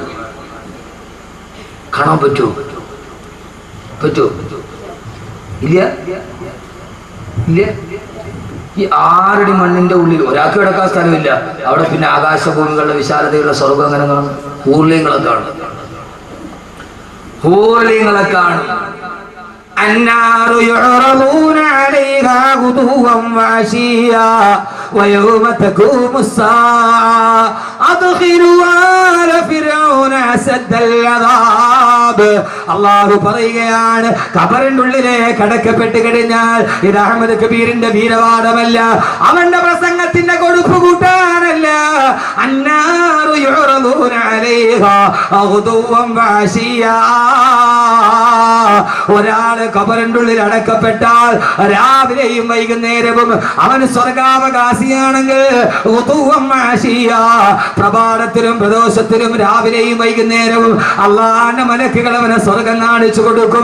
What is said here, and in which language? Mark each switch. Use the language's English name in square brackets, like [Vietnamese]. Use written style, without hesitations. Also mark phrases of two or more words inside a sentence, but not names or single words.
[Malayalam] കാണാൻ പറ്റുമോ? ഇല്ല ഇല്ല. ഈ 6 അടി മണ്ണിന്റെ ഉള്ളിൽ ഒരാൾക്ക് കിടക്കാൻ സ്ഥലമില്ല. അവിടെ പിന്നെ ആകാശഭൂമികളുടെ വിശാലതയുള്ള സ്വർഗം അങ്ങനെ കാണും. ഹൂർലിങ്ങളെ കാണും, ഹൂർലിങ്ങളെ കാണും. [Arabic] النار يعرضون عليها غدوا وعشيا ويوم تقوم الساعة أدخلوا آل فرعون أشد العذاب. [Malayalam] അള്ളാഹു പറയുകയാണ്, ഖബറിന്റെ ഉള്ളിലേക്ക് അടക്കപ്പെട്ട് കഴിഞ്ഞാൽ ഇത് അഹമ്മദ് കബീറിന്റെ വീരവാദമല്ല, അവന്റെ പ്രസംഗത്തിന്റെ കൊടുപ്പ് കൂട്ടാനല്ല. [Arabic] النار يعرضون عليها غدوا وعشيا. [Malayalam] ഒരാള് ഖബറിന്റെ ഉള്ളിൽ അടക്കപ്പെട്ടാൽ രാവിലെയും വൈകുന്നേരവും അവൻ സ്വർഗാവകാശിയാണെങ്കിൽ പ്രഭാതത്തിലും പ്രദോഷത്തിലും രാവിലെയും വൈകുന്നേരവും അള്ളാന്റെ മലക്കുകൾ അവനെ സ്വർഗം കാണിച്ചു കൊടുക്കും.